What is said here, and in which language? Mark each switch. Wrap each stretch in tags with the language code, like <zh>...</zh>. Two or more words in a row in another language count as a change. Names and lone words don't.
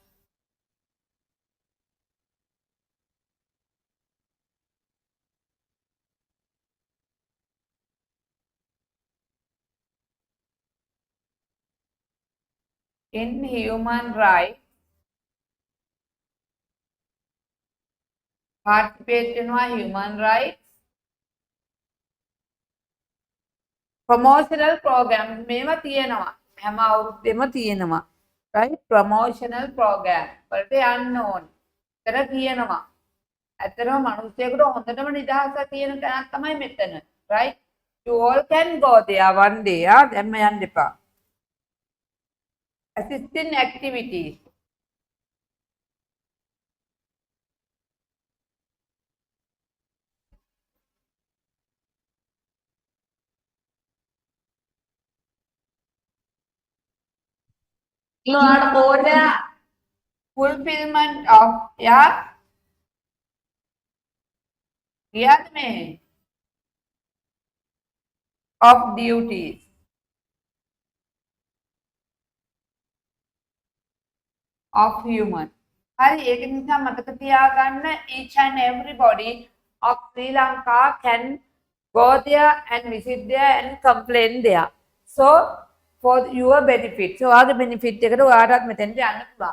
<en>In human rights, participate in human rights. Promotional programs</en> <si>මේවා තියෙනවා. හැම අවුරුද්දෙම තියෙනවා. Right?</si> <en>Promotional program</en> <si>වලට යන්න ඕනේ. ඒතර කියනවා. ඇත්තටම මිනිස්සුෙකුට හොඳටම නිදහසක් තියෙන තැනක් තමයි මෙතන.</si> <en>Right? You all can go there one day.</en> <si>දැම්ම යන්න එපා.</si> <en>Assisting activities. For the fulfillment of of duties. Of human.</en> <si>හරි ඒක නිසා මතක තියාගන්න</si> <en>each and everybody of Sri Lanka can go there and visit there and complain there. So for your benefit. So</en> <si>ඔයාගේ benefit එකට ඔයාටත් මෙතෙන්ට යන්න පුළුවන්.</si>